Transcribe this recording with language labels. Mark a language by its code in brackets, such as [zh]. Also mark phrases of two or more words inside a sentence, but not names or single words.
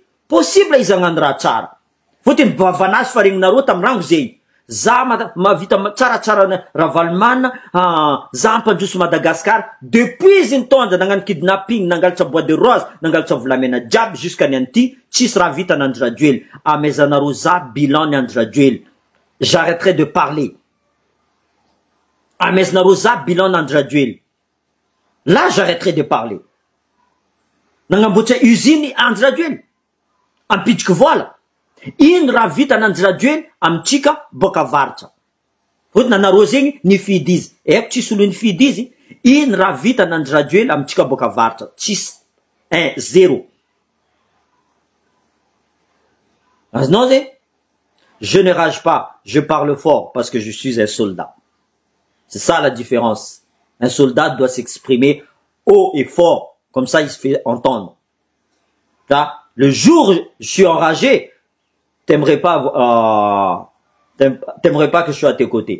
[mg] Possible izy agnano raha tsara. Fotiny bavanazy faregninareo tamin'rango zegny. Za mavita tsaratsara Ravalomanana, za ampandroso Madagascar depuis izy nitondra nagnano kidnapping, nangalatra [fr] bois de rose, [mg] nangalatra volamena jiaby jusqu'à nianty, tsisy raha vita n'Andrajoel. Amezanareo za bilan n'Andrajoel. [fr] J'arrêterai de parler. [mg] Amezanareo za bilan n'Andrajoel. [fr] Là j'arrêterai de parler. [mg] Nagnamboatra usine Andrajoel. Ampitriky voala. Ino raha vita n'Andrajoel amitsika boka avaratra. Fotiny anareo zegny nifidy izy. Eko tsisy olo nifidy izy. Ino raha vita n'Andrajoel amitsika boka avaratra. Tsisy. 0. Azonao zay? [fr] Je ne rage pas, je parle fort parce que je suis un soldat. C'est ça la différence. Un soldat doit s'exprimer haut et fort. Comme ça, il se fait entendre. Là, le jour où je suis enragé, t'aimerais pas que je sois à tes côtés.